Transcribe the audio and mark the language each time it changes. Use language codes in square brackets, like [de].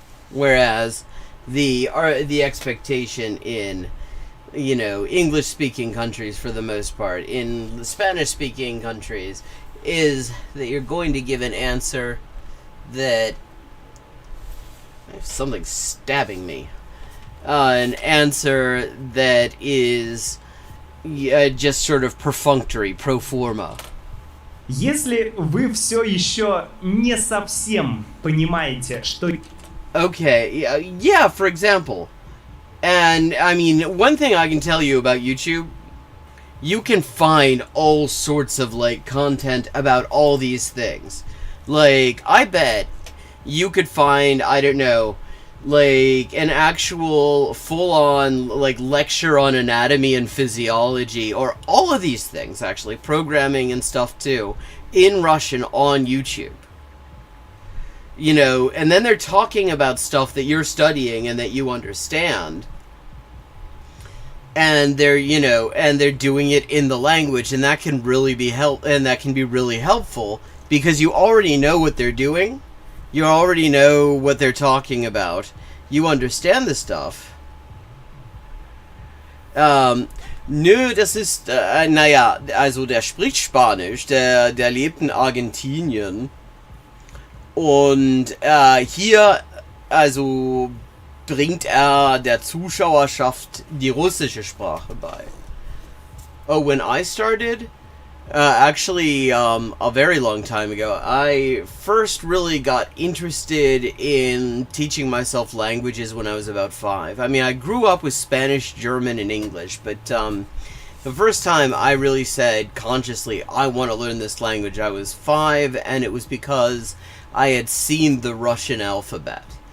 [en] Whereas the expectation in, English-speaking countries, for the most part, in Spanish-speaking countries, is that you're going to give an answer that... Something's stabbing me. An answer that is just sort of perfunctory, pro forma. [ru] Если вы все еще не совсем понимаете, что... [en] Okay, yeah, for example. And, I mean, one thing I can tell you about YouTube, you can find all sorts of, content about all these things. I bet you could find, I don't know, an actual full-on, lecture on anatomy and physiology, or all of these things, actually, programming and stuff, too, in Russian on YouTube. And then they're talking about stuff that you're studying and that you understand. And they're doing it in the language, and that can really be really helpful, because you already know what they're doing. You already know what they're talking about. You understand the stuff. [de] Das ist, also der spricht Spanisch, der lebt in Argentinien. Und hier, also bringt er der Zuschauerschaft die russische Sprache bei. [en] Oh, when I started... actually, a very long time ago, I first really got interested in teaching myself languages when I was about 5. I mean, I grew up with Spanish, German, and English, but the first time I really said consciously, I want to learn this language, I was 5, and it was because I had seen the Russian alphabet.